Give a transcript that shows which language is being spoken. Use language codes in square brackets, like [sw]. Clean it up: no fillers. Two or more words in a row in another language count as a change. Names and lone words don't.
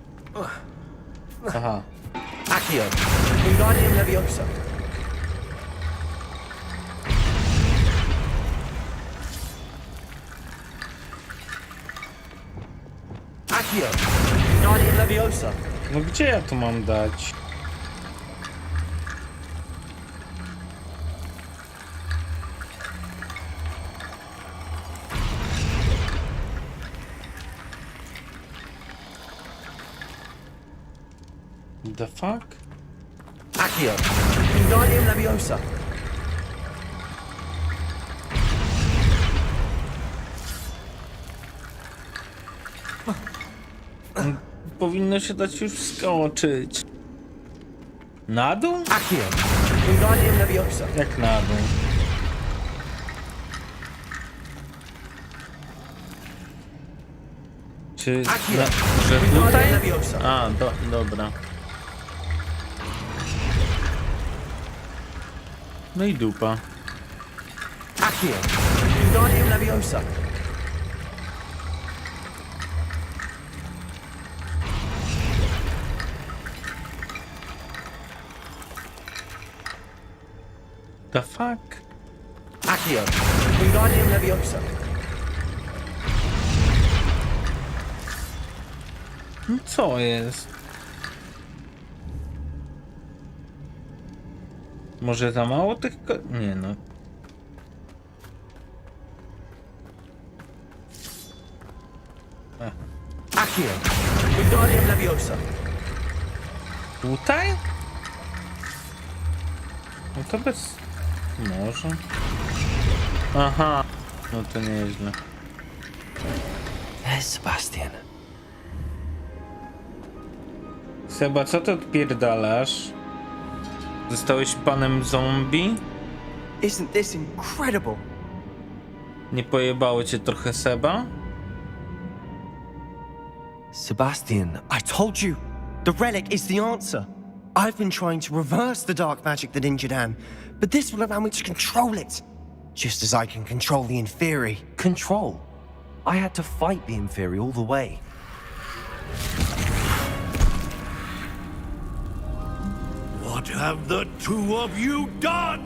[pl] Aha. Accio. Wingardium Leviosa. Accio. Wingardium Leviosa. No gdzie ja to mam dać? [en] The fuck? [pl] Accio. Wingardium Leviosa. Powinno się dać już skoczyć. Na dół? Accio. Wingardium Leviosa. Jak na dół? Czy... że tutaj? A, dobra. No i dupa. Accio. Wingardium Leviosa. [en] The fuck? [pl] Accio. Wingardium Leviosa. No co jest? Może za mało tych nie no. Accio. Wingardium Leviosa. Tutaj? No to bez... Może. Aha. No to nieźle. [en] There's Sebastian. [pl] Seba, co ty odpierdalasz? Zostałeś panem zombie? [en] Isn't this incredible? [pl] Nie pojebało cię trochę, Seba? Sebastian, [en] I told you, the relic is the answer. I've been trying to reverse the dark magic that injured Anne, but this will allow me to control it. Just as I can control the Inferi. Control? I had to fight the Inferi all the way. What have the two of you done?